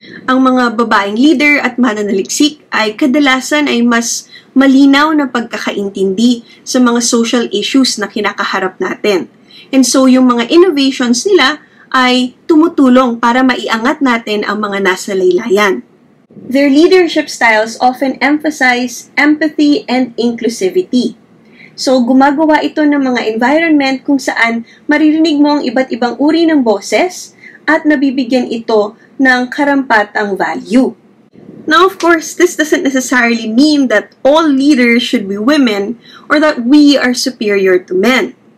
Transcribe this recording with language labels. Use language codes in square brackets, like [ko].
[tl] Ang mga babaeng leader at mananaliksik ay kadalasan ay mas malinaw na pagkakaintindi sa mga social issues na kinakaharap natin. And so yung mga innovations nila ay tumutulong para maiangat natin ang mga nasa laylayan. [en] Their leadership styles often emphasize empathy and inclusivity. [tl] So, gumagawa ito ng mga environment kung saan maririnig mo ang iba't ibang uri ng boses at nabibigyan ito ng karampatang value. [en] Now, of course, this doesn't necessarily mean that all leaders should be women or that we are superior to men.